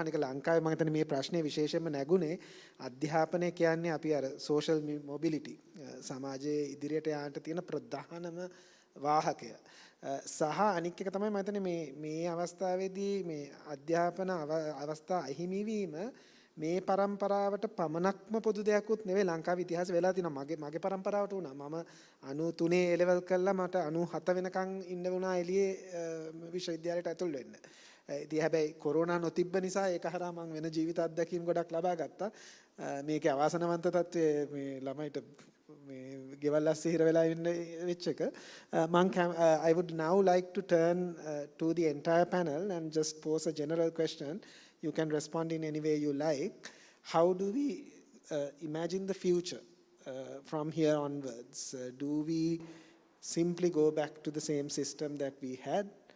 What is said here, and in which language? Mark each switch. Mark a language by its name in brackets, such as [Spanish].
[Sinhala] අනික ලංකාවේ මම හිතන්නේ මේ ප්‍රශ්නේ විශේෂයෙන්ම නැගුණේ අධ්‍යාපනය කියන්නේ අපි අර සෝෂල් මොබිලිටි සමාජයේ ඉදිරියට යාමට තියෙන ප්‍රධානම වාහකය. සහ අනික් එක තමයි මම හිතන්නේ මේ අවස්ථාවේදී මේ අධ්‍යාපන අවස්ථා අහිමි වීම මේ પરම්පරාවට පමණක්ම පොදු දෙයක්වත් නෙවෙයි. ලංකාවේ ඉතිහාසෙ වෙලා තියෙනවා. මගේ પરම්පරාවට වුණා. මම 93 A level කළා. මට 97 වෙනකන් ඉන්න වුණා එළියේ විශ්වවිද්‍යාලයට ඇතුල් වෙන්න. ඉතින් හැබැයි කොරෝනා නොතිබ්බ නිසා ඒක හරහා මම වෙන ජීවිත අත්දැකීම් ගොඩක් ලබා ගත්තා. මේකේ අවාසනාවන්ත තත්ත්වයේ මේ ළමයිට මේ ගෙවල් ඇස්සේ හිර වෙලා ඉන්න වෙච්ච එක. [English] I would now like to turn to the entire panel and just pose a general question. You can respond in any way you like. How do we imagine the future from here onwards? Do we simply go back to the same system that we had?